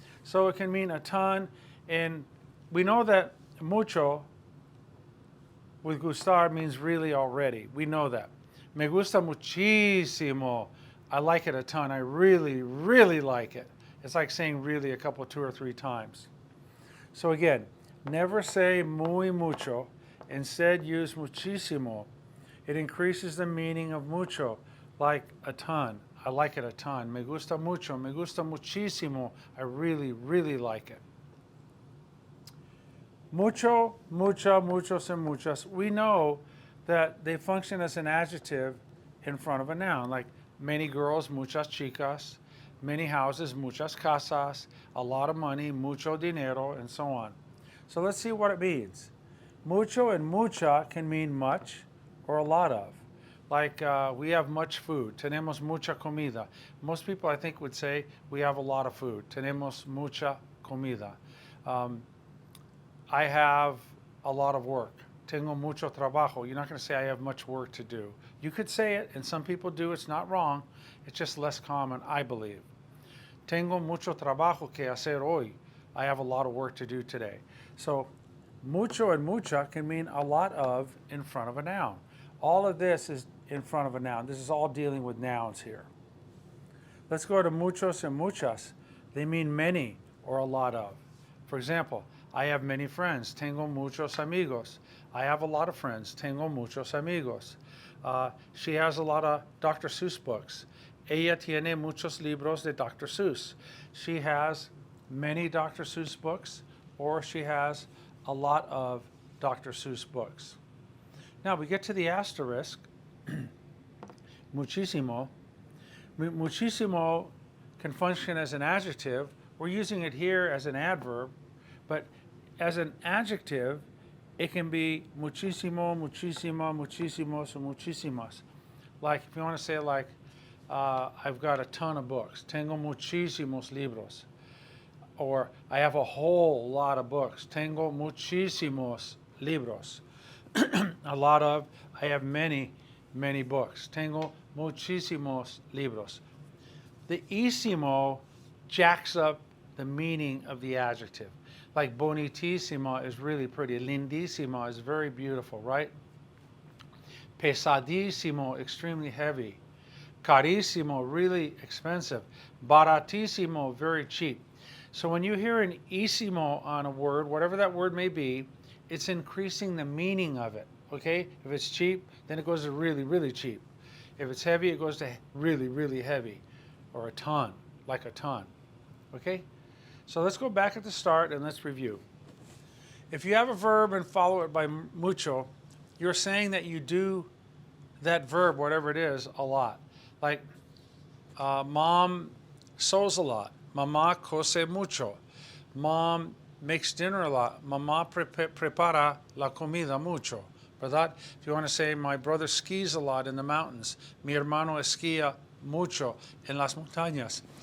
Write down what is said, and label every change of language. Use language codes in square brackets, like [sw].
[en] So it can mean a ton, and we know that mucho with gustar means really already. We know that. [es] Me gusta muchísimo. [en] I like it a ton. I really, really like it. It's like saying really a couple, two or three times. So again, never say [es] muy mucho. [en] Instead, use muchísimo. It increases the meaning of mucho, like a ton. I like it a ton. [es] Me gusta mucho. Me gusta muchísimo. [en] I really, really like it. Mucho, mucha, muchos, and muchas, we know that they function as an adjective in front of a noun, like many girls, [es] muchas chicas, [en] many houses, [es] muchas casas, [en] a lot of money, [es] mucho dinero, [en] and so on. So let's see what it means. Mucho and mucha can mean much or a lot of. Like we have much food. [es] Tenemos mucha comida. [en] Most people, I think, would say we have a lot of food. [es] Tenemos mucha comida. [en] I have a lot of work. [es] Tengo mucho trabajo. [en] You're not going to say I have much work to do. You could say it, and some people do. It's not wrong. It's just less common, I believe. [es] Tengo mucho trabajo que hacer hoy. [en] I have a lot of work to do today. So, mucho and mucha can mean a lot of in front of a noun. All of this is in front of a noun. This is all dealing with nouns here. Let's go to muchos and muchas. They mean many or a lot of. For example, I have many friends. [es] Tengo muchos amigos. [en] I have a lot of friends. Tengo muchos amigos. She has a lot of Dr. Seuss books. [es] Ella tiene muchos libros de Dr. [en] Seuss. She has many Dr. Seuss books, or she has a lot of Dr. Seuss books. Now we get to the asterisk. Muchísimo. Muchísimo can function as an adjective. We're using it here as an adverb, but as an adjective, it can be muchísimo, muchísima, muchísimos, and muchísimas. Like if you want to say like, I've got a ton of books. [es] Tengo muchísimos libros. [en] Or I have a whole lot of books. [es] Tengo muchísimos libros. [en] A lot of, I have many, many books. [es] Tengo muchísimos libros. [en] The ísimo jacks up the meaning of the adjective. Like bonitísima is really pretty. Lindísima is very beautiful, right? Pesadísimo, extremely heavy. Carísimo, really expensive. Baratísimo, very cheap. So when you hear an ísimo on a word, whatever that word may be, it's increasing the meaning of it, okay? If it's cheap, then it goes to really, really cheap. If it's heavy, it goes to really, really heavy, or a ton, like a ton, okay? So let's go back at the start and let's review. If you have a verb and follow it by mucho, you're saying that you do that verb, whatever it is, a lot. Like, mom sews a lot. [es] Mamá cose mucho. [en] Mom makes dinner a lot. [es] Mamá prepara la comida mucho. ¿Verdad? [en] If you want to say, my brother skis a lot in the mountains. [es] Mi hermano esquía mucho en las montañas.